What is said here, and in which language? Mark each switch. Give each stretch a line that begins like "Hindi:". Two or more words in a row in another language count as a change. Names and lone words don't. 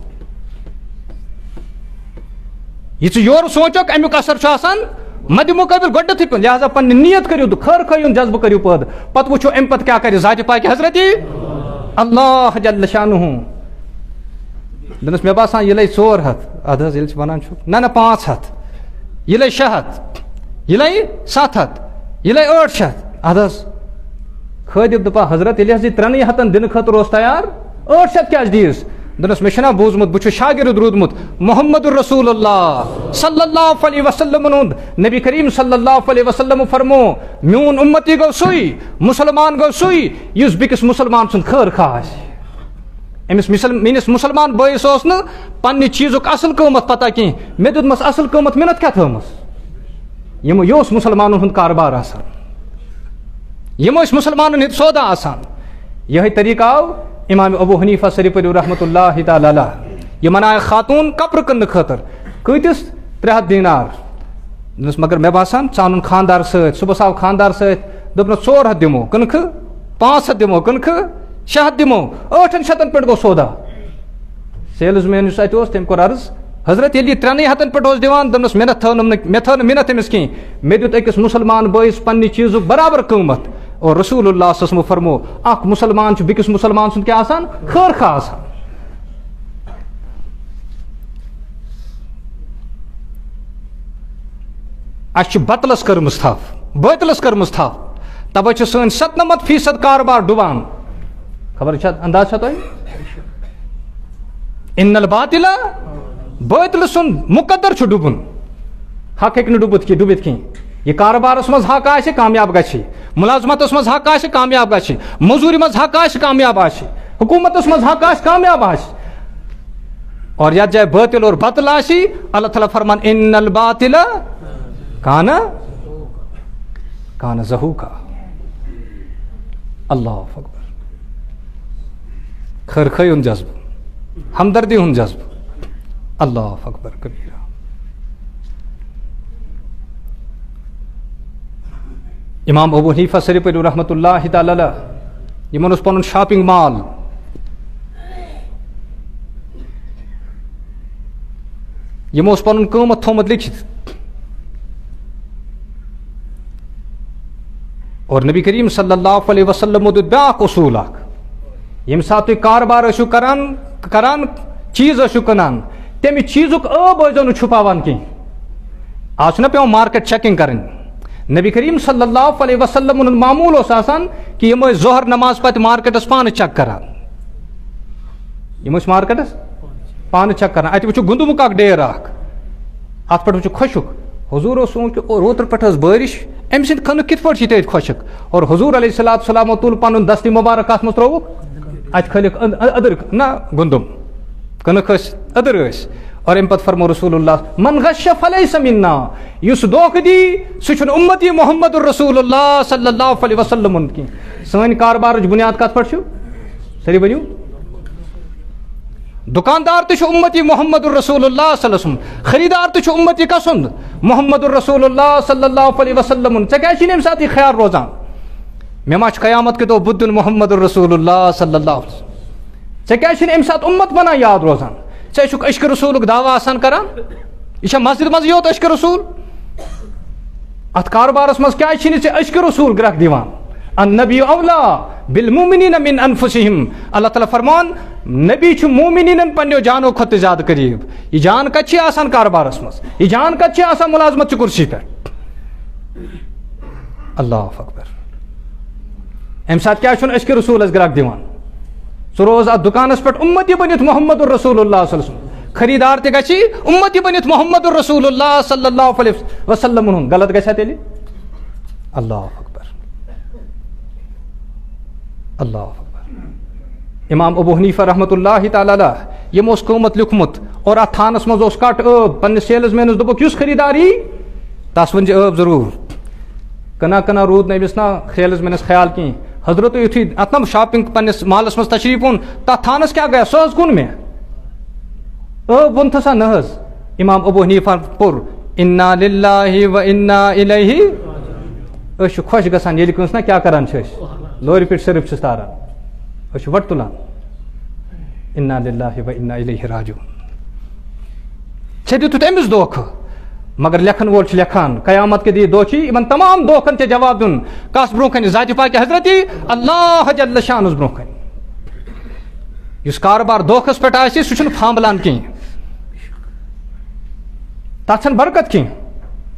Kashmiri: یہ ژٕ یورٕ سونٛچکھ امیُک اثر چھُ آسان مدِ مُقٲبِل گۄڈنیٚتھٕے پیوٚن لہٰذا پننہِ نیت کٔرِو تہٕ خٲر خٲہی ہُنٛد جذبہٕ کٔرِو پٲدٕ پتہٕ وٕچھو امہِ پتہٕ کیٛاہ کرِ ذاتِ پاکہِ حضرتِ
Arabic: اللہ جل شانہ
Kashmiri: دوٚپنس مےٚ باسان یہِ لے 400 ادٕ حظ ییٚلہِ ژٕ ونان چھُکھ نہ 500 یہ لے 600 یہ لے 700 یہ لے 800 ادس خادم دپا حضرت ییٚلہِ حظ یہِ 300 دِنہٕ خٲطرٕ اوس تیار 800 کیٛازِ دِیٖس دنس مےٚ چھُنا بوٗزمُت بہٕ چھُس شاگرد روٗدمُت محمد
Arabic: رسول اللہ صلی اللہ علیہ وسلم
Kashmiri: ہُنٛد نبی کریم
Arabic: صلی اللہ علیہ وسلم
Kashmiri: فرمو میون اُمتی گوٚو سُے مسلمان گوٚو سُے یُس بیٚکِس مسلمان سُنٛد خٲر خواہ آسہِ أمِس میٲنِس مسلمان بٲیِس اوس نہٕ پننہِ چیٖزُک اصل قۭمت پتہ کینٛہہ مےٚ دیُتمس اصل قۭمت مِنت کیٛاہ تھٲومٕژ یہِ اوس مسلمانن ہُنٛد کاربار آسان یِم ٲسۍ مسلمانن ہٕنٛدۍ سودا آسان یِہے طریقہٕ آو امام ابو حنیفہ شریف
Arabic: رحمۃ اللہ تعالیٰ علیہ
Kashmiri: یِمن آیہِ خاتوٗن کپرٕ کٕننہٕ خٲطرٕ کۭتِس 300 دینار دوٚپنس مگر مےٚ باسان ژٕ اَنُن خاندار سۭتۍ صُبحس آو خاندار سۭتۍ دوٚپنس 400 دِمو کٕنکھٕ 500 دِمو کٕنکھٕ 600 دِمو 800 پٮ۪ٹھ گوٚو سودا سیلٕز مین یُس اَتہِ اوس تٔمۍ کوٚر عرض حضرت ییٚلہِ یہِ 300 پٮ۪ٹھ اوس دِوان دوٚپنس مےٚ تھٲو نہٕ مِنت أمِس کِہیٖنۍ مےٚ دیُت أکِس مسلمان بٲیِس پننہِ چیٖزُک برابر قۭمت اور
Arabic: رسول اللہ صلی اللہ علیہ وسلم
Kashmiri: فرمو اکھ مسلمان چھُ بیٚکِس مسلمان سُنٛد کیٛاہ آسان خٲر خواہ آسان اَسہِ چھِ بتلس کٔرمٕژ تھپھ بٲتلس کٔرمٕژ تھپھ تَوَے چھِ سٲنۍ 97% کاربار ڈُبان خبر چھا انداز چھا تۄہہِ
Arabic: اِن الباطل
Kashmiri: بٲتلہٕ سُنٛد مُقدر چھُ ڈُبُن حق ہیٚکہِ نہٕ ڈُبِتھ کینٛہہ یہ کاربارس مز حق آسہِ کامیاب گژھِ ملازمتس مز حق آسہِ کامیاب گژھِ موٚزوٗرِ منٛز حق آسہِ کامیاب آسہِ حکوٗمتس منٛز حق آسہِ کامیاب آسہِ اور یتھ جایہِ بٲطل اور بطل آسہِ اللہ تعالیٰ فرمان
Arabic: اِن الباطل کان زہوٗقا اللہ اکبر
Kashmiri: خٲر خٲہی ہُنٛد جذبہٕ ہمدردی ہُنٛد جذبہٕ
Arabic: اللہ اکبر کبیٖرا
Kashmiri: امام ابو حنیفہ شریف
Arabic: رحمۃ اللہ تعالیٰ علیہ
Kashmiri: یِمن اوس پنُن
English: shopping mall
Kashmiri: یِمو اوس پنُن قۭمت تھوٚومُت لیکھِتھ اور نبی کریم
Arabic: صلی اللہ علیہ وسلم
Kashmiri: دیُت بیٛاکھ اصوٗل اکھ ییٚمہِ ساتہٕ تُہۍ کاربار ٲسِو کران چیٖز ٲسِو کٕنان تَمہِ چیٖزُک ٲب ٲسۍزیو نہٕ چھُپاوان کینٛہہ آز چھُنہ پیٚوان
English: market checking
Kashmiri: کرٕنۍ نبی کریم
Arabic: صلی اللہ علیہ وسلم
Kashmiri: ہُنٛد معموٗل اوس آسان کہِ یِم ٲسۍ ظہر نماز پتہٕ مارکیٹس پانہٕ چیک کران یِم ٲسۍ مارکیٹس پانہٕ چیک کران اتہِ وٕچھو گُندمُک اکھ ڈیر اکھ اتھ پٮ۪ٹھ وٕچھو خۄشُک حضوٗر اوس سونٛچ کہِ اوترٕ پٮ۪ٹھ ٲس بٲرِش أمۍ سٕنٛدِ کھنُک کِتھ پٲٹھۍ چھِ ییٚتہِ خۄشک اور حضوٗر
Arabic: علیہ الصلوٰتُ وسلامو
Kashmiri: تُل پنُن دستی مُبارک کتھ منٛز ترٛووُکھ اتہِ کھٲلِکھ أدٕر نہ گُندُم کٕنٕک ٲسۍ أدٕر ٲسۍ اور امہِ پتہٕ فرمو
Arabic: رسول اللہ من غش فلیس منا
Kashmiri: یُس دھوکہٕ دی سُہ چھُنہٕ اُمتی محمد
Arabic: رسول اللہ صلی اللہ علیہ وسلم
Kashmiri: ہُنٛد کینٛہہ سٲنۍ کاربارٕچ بُنیاد کتھ پٮ۪ٹھ چھُ سٲری ؤنِو دُکاندار تہِ چھُ اُمتی محمد
Arabic: رسول اللہ صلی اللہ علیہ وسلم
Kashmiri: خریدار تہِ چھُ اُمتی کسُنٛد محمد
Arabic: رسول اللہ صلی اللہ علیہ وسلم
Kashmiri: ژےٚ کیٛازِ چھُے نہٕ اَمہِ ساتہٕ یہِ خیال روزان مےٚ ما چھُ قیامت کہِ دۄہ بُتھ دیُن محمد
Arabic: رسول اللہ صلی اللہ علیہ وسلم
Kashmiri: ژےٚ کیٛازِ چھُے نہٕ اَمہِ ساتہٕ اُمت بنان یاد روزان ژےٚ چھُکھ عشقِ رسوٗلُک دعوا آسان کران یہِ چھا مسجد منٛزٕے یوت عشقِ رسوٗل اتھ کاربارس منٛز کیٛازِ چھِی نہٕ ژےٚ عشقِ رسوٗل گرٛکھ دِوان
Arabic: النبی اولا بالمؤمنین من انفسہم
Kashmiri: اللہ تعالیٰ فرمان نبی چھُ مومنیٖنن پننیو جانو کھۄتہٕ تہِ زیادٕ قریٖب یہِ جان کتہِ چھِ آسان کاربارس منٛز یہِ جان کتہِ چھِ آسان مُلازمت چہِ کُرسی پٮ۪ٹھ
Arabic: اللہ اکبر
Kashmiri: امہِ ساتہٕ کیٛازِ چھُنہٕ عشقِ رسوٗلس گرٛکھ دِوان ژٕ روز اتھ دُکانس پٮ۪ٹھ اُمتی بٔنِتھ محمد
Arabic: رسول اللہ صلی اللہ علیہ وسلم
Kashmiri: خریدار تہِ گژھِ اُمتی بٔنِتھ محمد
Arabic: رسول اللہ صلی اللہ علیہ وسلم
Kashmiri: ہُنٛد غلط گژھِ تیٚلہِ
Arabic: اللہ اکبر اللہ اکبر
Kashmiri: امام ابو حنیفہ
Arabic: رحمۃ اللہ تعالیٰ علیہ
Kashmiri: یِمو اوس قۭمت لیوٗکھمُت اور اتھ تھانس منٛز اوس کٹ ٲب پننِس سیلٕز مینس دوٚپُکھ یُس خریدار یی تس ؤنۍ زِ ٲب ضروٗر کٕنان روٗد نہٕ أمِس نا سیلٕز مینس خیال کِہینۍ حضرت یُتھُے اتھ نا شاپنگ پننِس محلس منٛز تشریٖف اوٚن تتھ تھانس کیٛاہ گٔیو سُہ حظ کُن مےٚ ٲب ووٚنتھٕ سا نہ حظ امام ابو حنیفہ پوٚر
Arabic: انا للہ و انا الیہ
Kashmiri: أسۍ چھِ خۄش گژھان ییٚلہِ کٲنٛسہِ نا کیٛاہ کران چھِ أسۍ لورِ پٮ۪ٹھ صرف چھِس تاران أسۍ چھِ وۄٹھ تُلان
Arabic: انا للہ و انا الیہ راجعون
Kashmiri: ژےٚ دِتُتھ أمِس دھوکہٕ مگر لیکھن وول چھُ لیکھان قیامت کے دۄہ دۄہ چھِ یِمن تمام دھوکن ژےٚ جواب دیُن کس برونٛہہ کنہِ ذاتِ پاکہِ حضرتی اللہ جل شانس برونٛہہ کنہِ یُس کاربار دھوکھس پٮ۪ٹھ آسہِ سُہ چھُنہٕ پھامبلان کینٛہہ تتھ چھنہٕ برکت کینٛہہ